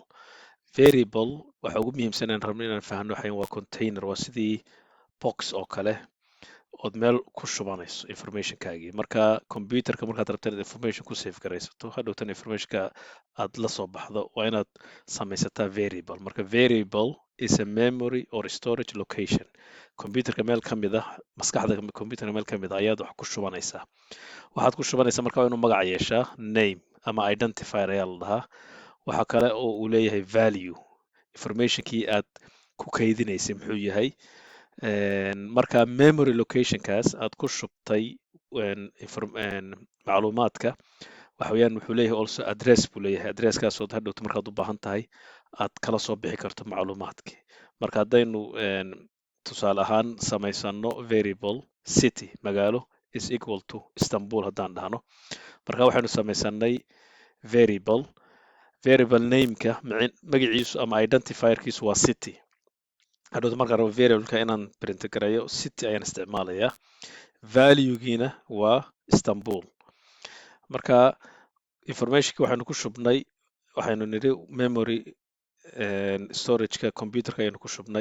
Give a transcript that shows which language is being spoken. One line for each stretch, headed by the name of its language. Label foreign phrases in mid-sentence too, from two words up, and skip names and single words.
Somali: Variable waxa ugu muhiimsan aan rabno inaan fahanno waa container, waa sidii box oo kale ood meel ku shubanayso informationkaagii. Marka computerka markaad rabto inaad information ku save garaysato hadhowtan informationka aad la soo baxdo waa inaad samaysataa variable.
English: Marka variable is a memory or storage location.
Somali: Computerka meel ka mid ah, maskaxda computerka meel ka mid ah ayaad wax ku shubanaysaa. Waxaad ku shubanaysaa marka waa inuu magac yeeshaa, name ama identifier ayaa la dhahaa. Waxa kale oo uu leeyahay value, informationkii aad ku kaydinaysay muxuu yahay. Marka
English: memory locationkaas
Somali: aad ku shubtay macluumaadka waxa weeyaan wuxuu leeyahay
English: also address
Somali: buu leeyahay. Addresskaas oo hadhowto markaad u baahan tahay aad kala soo bixi karto macluumaadkii. Marka haddaynu tusaale ahaan samaysano variable city magaalo
English: is equal to
Somali: Istanbul haddaan dhahno, marka waxaynu samaysanay variable nameka magaciisu ama identifierkiisu waa city. hadhowto markaan rabo variableka inaan print gareeyo city ayaan isticmaalayaa. Valuegiina waa Istanbul. Marka informationki waxaynu ku shubnay, waxaynu nidhi
English: memory storageka
Somali: computerka ayaynu ku shubnay.